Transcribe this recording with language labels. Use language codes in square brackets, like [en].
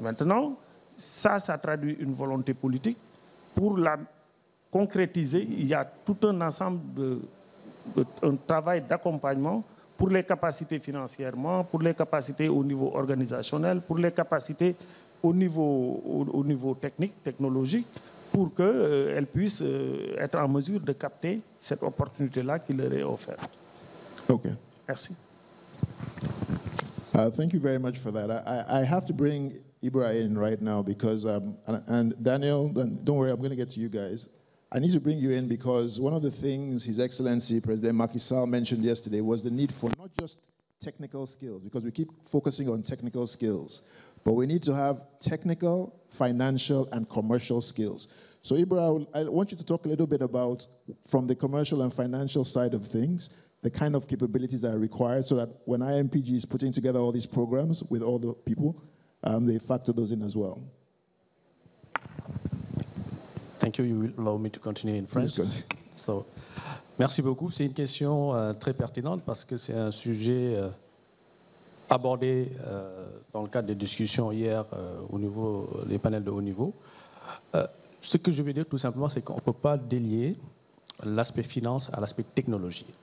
[fr] Maintenant, ça traduit une volonté politique. Pour la concrétiser, il y a tout un ensemble un travail d'accompagnement pour les capacités financièrement, pour les capacités au niveau organisationnel, pour les capacités au niveau technique, technologique, pour qu'elles puissent être en mesure de capter cette opportunité-là qui leur est offerte. Okay. Merci. [en] Thank you very much for that. I have to bring Ibra in right now because, and Daniel, don't worry, I'm going to get to you guys. I need to bring you in because one of the things His Excellency President Macky Sall mentioned yesterday was the need for not just technical skills, because we keep focusing on technical skills, but we need to have technical, financial, and commercial skills. So Ibra, I want you to talk a little bit about, from the commercial and financial side of things, the kind of capabilities that are required so that when IMPG is putting together all these programs with all the people, they factor those in as well. Thank you. You will allow me to continue in French. [fr] So, merci beaucoup. C'est une question très pertinente parce que c'est un sujet abordé dans le cadre des discussions hier au niveau des panels de haut niveau. Ce que je veux dire tout simplement, c'est qu'on ne peut pas délier l'aspect finance à l'aspect technologie.